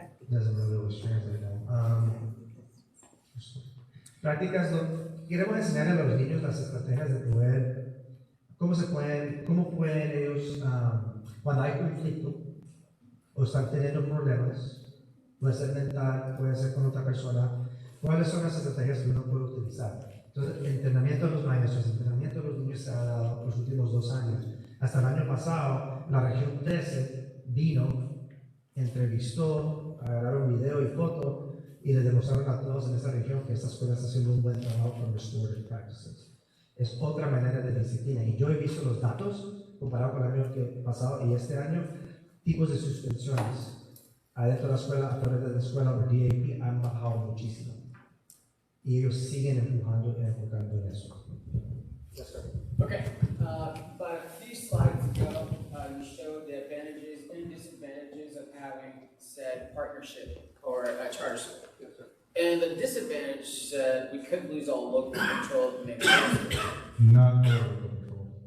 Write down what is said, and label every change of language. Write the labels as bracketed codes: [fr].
[en] Doesn't really always translate now. [es] Prácticas, queremos enseñar a los niños las estrategias de poder, cómo pueden ellos, cuando hay conflicto o están teniendo problemas, puede ser mental, puede ser con otra persona, cuáles son las estrategias que uno puede utilizar. Entonces, el entrenamiento de los maestros, el entrenamiento de los niños se ha dado los últimos 2 años. Hasta el año pasado, la región 13 vino, entrevistó, agarraron video y foto y les demostraron a todos en esta región que esta escuela está haciendo un buen trabajo con restorative practices. Es otra manera de disciplina. Y yo he visto los datos comparado con el año pasado y este año, tipos de suspensiones adentro de la escuela, afuera de la escuela o DAP han bajado muchísimo. Y ellos siguen enfocando en eso. [en] Yes, sir. Okay, but a few slides ago, you showed the advantages and disadvantages of having said partnership or a charter school. Yes, sir. And the disadvantage said we could lose all local control of the next year. Not all local control.